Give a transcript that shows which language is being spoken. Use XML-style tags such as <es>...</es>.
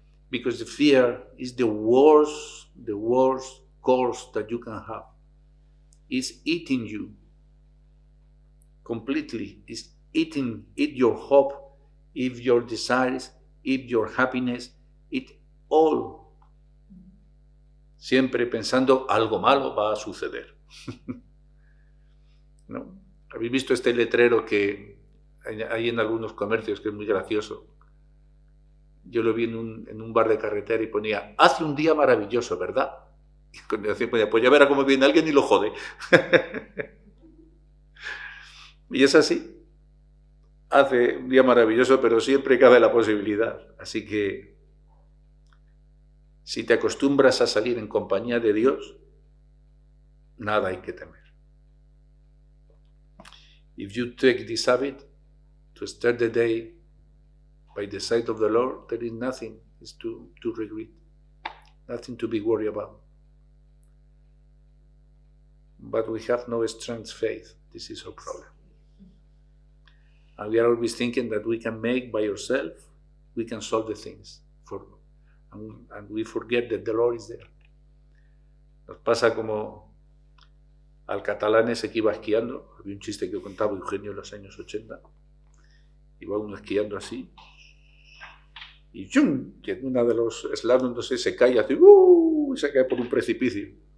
<en>Because the fear is the worst course that you can have. It's eating you completely. It's eat your hope, eat your desires, eat your happiness, eat all.</en> <es>Siempre pensando algo malo va a suceder. ¿No? ¿Habéis visto este letrero que hay en algunos comercios que es muy gracioso? Yo lo vi en un bar de carretera y ponía, hace un día maravilloso, ¿verdad? Y con el ponía, pues ya verá cómo viene alguien y lo jode. Y es así. Hace un día maravilloso, pero siempre cabe la posibilidad. Así que, si te acostumbras a salir en compañía de Dios, nada hay que temer.</es> <en>If you take this habit to start the day by the side of the Lord, there is nothing to regret, nothing to be worried about. But we have no strength faith. This is our problem. And we are always thinking that we can make by ourselves, we can solve the things. And we forget that the Lord is there.</en> <es>Nos pasa como al catalán ese que iba esquiando. Había un chiste que contaba Eugenio en los años 80. Iba uno esquiando así. Y ¡chum! Y en una de los slaloms, no sé, se cae así, y se cae por un precipicio.</es>